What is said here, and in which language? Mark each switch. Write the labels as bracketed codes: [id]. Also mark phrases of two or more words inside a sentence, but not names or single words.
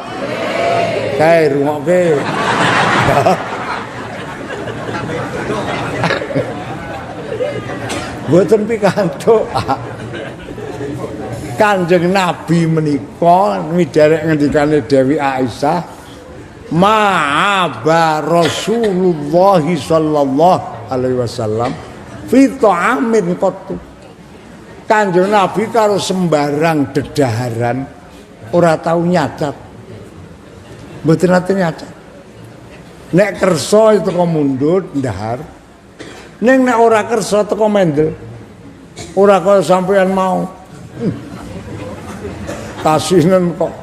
[jv] Kae rungokke. Boten pikantuk. Kanjeng Nabi menika midharek ngendikane Dewi Aisyah, [ar] "ما عاب رسول الله صلى الله عليه وسلم في طعام قط." [jv] Kanjeng Nabi karo sembarang dedaharan ora tau nyacat. Mboten nate nyacat. Nek kersa itu kok mundut ndahar. Ning nek ora kersa teko mendel. Ora kaya sampean mau. Kasinen kok.